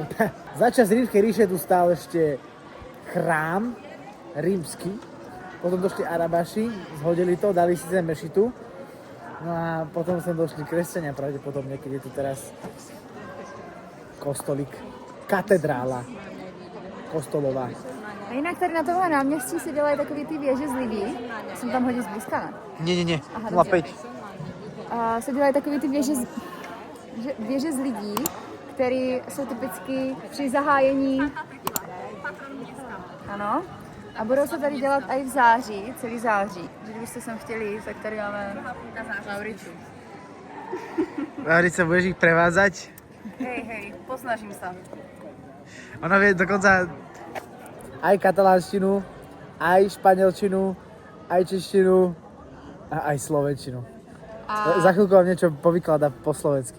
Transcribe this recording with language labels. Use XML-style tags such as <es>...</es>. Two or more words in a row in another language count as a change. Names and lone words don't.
<sk>Za čas Rímskej ríše tu stál ešte chrám rímsky. Potom došli Arabaši, zhodili to, dali si sem mešitu. No a potom sem došli kresťania, pravdepodobne, keď je tu teraz kostolík. Katedrála kostolová.</sk> <cs>A jinak tady na tomhle náměstí se dělají takový ty věže z lidí. Jsem tam hodně zblízka, ne?</cs> <sk>Nie. Aha, 0,5.</sk> <cs>A se dělají takový ty věže z lidí, které jsou typicky při zahájení. Ano. A budou se tady dělat i v září, celý září. Že kdybyste sem chtěli jít, tak tady máme Mauricu.</cs> <sk>Maurica, budeš ich prevádzať? Hej, posnažím sa. Ona vie dokonca aj katalánštinu, aj španielčinu, aj češtinu a aj slovenčinu. Za chvíľku vám niečo povykladá po slovensky.</sk>